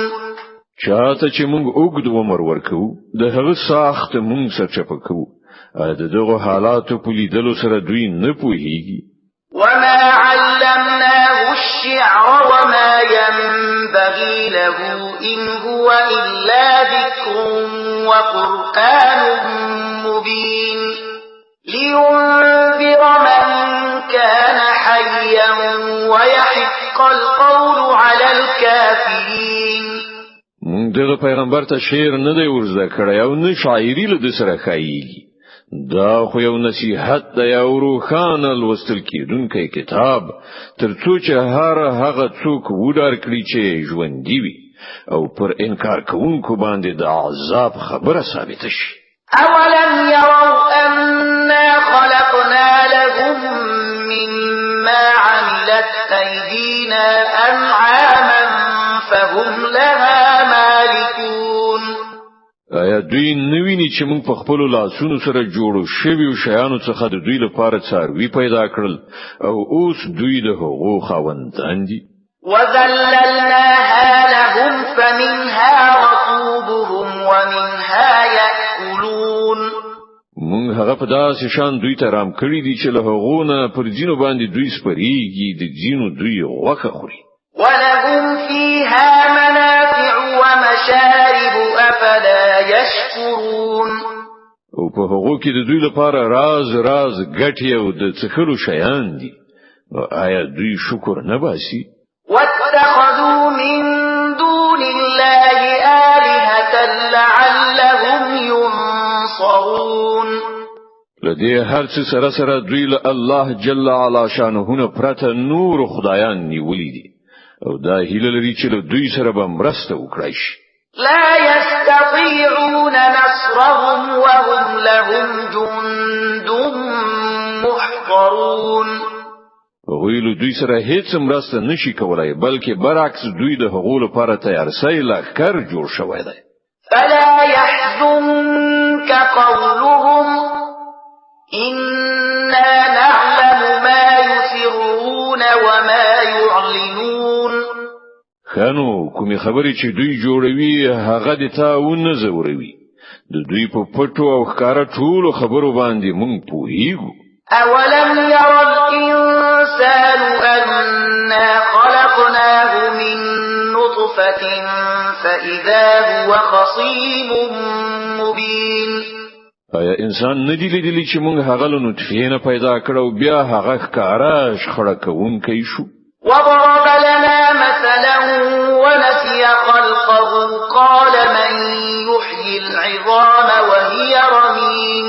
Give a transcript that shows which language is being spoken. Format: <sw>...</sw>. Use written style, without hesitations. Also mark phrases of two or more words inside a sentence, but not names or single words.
<ps>چاته چې موږ اوږد عمر ورکو د هغه ساخت موږ سرچپه کوو د دغه حالاتو په لیدلو سره دوی نه پوهیږي</ps> <ar>وما علمناه الشعر وما ينبغي له إن هو إلا ذكر وقرآن مبين لينذر من كان حيا ويحق القول على الكافرين</ar> <ps>موږ دغه پیغمبر ته شعر نه دی ورزده کړی او نه شاعري له سره خایيږي دا خو یو نصیحت دی او روخانه لوستل کېدونکی کتاب ترڅو چې هغه څوک وډار کړي چې ژوندۍ وي او پر انکار کوونکو باندې د عذاب خبره ثابت شي</ps> <ar>اولم يروا أنا خلقنا لهم مما عملت أيدينا أنعاما فهم لها مالكون</ar> <ps>آیا دوی نویني چې موږ په خپل لاسونو سره جوړو شویو شیانو څخه د دوی لپاره څاروي پیدا کړل او اوس دوی د هغو خاوندان دي</ps> <ar>وذللناها لهم فمنها ركوبهم ومنها يأكلون</ar> <ps>موږ هغه په داسې شان دوی ته رام کړی دي چې له هغو نه پر ځینو باندې دوی سپریږي د ځینو دوی غوښه خوري</ps> <ar>ولهم فيها منافع ومشارب أفلا يشكرون</ar> <ps>او په هغو کې د دوی لپاره راز ګټي او د څخلو شیان دي آیا دوی شکر نه باسي</ps> <ar>واتخذوا من دون الله آلهة لعلهم ينصرون</ar> <ps>لدې هر څه سره دوی له الله</ps> <ar>جل علا شانه</ar> <ps>نه پرته نور خدایان نیولې دي او دا هیله لري چې دوی سره به مرسته وکړي شي</ps> <ar>لا يستطيعون نصرهم وهم لهم جند محضرون</ar> <ps>ویلو دوی سره هیڅ مرسته نشي کولای بلکې برعکس دوی د هغو لپاره تیار سي لخر جوړ شوی دی</ps> <ar>فلا يحزنك قولهم إنا نعلم ما يسرون وما يعلنون</ar> <ps>خانو کومي خبرې چې دوی جوړوي هغه د تاونه زوروي د دوی په پټو او ښکارا ټولو خبرو باندې مونږ پوهیږو</ps> <ar>أولم ير الإنسان أنا خلقناه من نطفة فإذا هو خصيم مبين</ar> <ps>آیا انسان ندی لیدلی چې مونږ هغه له نطفه نه پیدا کړو بیا هغه ښکارا شخړه کوونکی شو</ps> <ar>وضرب لنا مثلا ونسي خلقه قال من يحيي العظام وهي رميم</ar>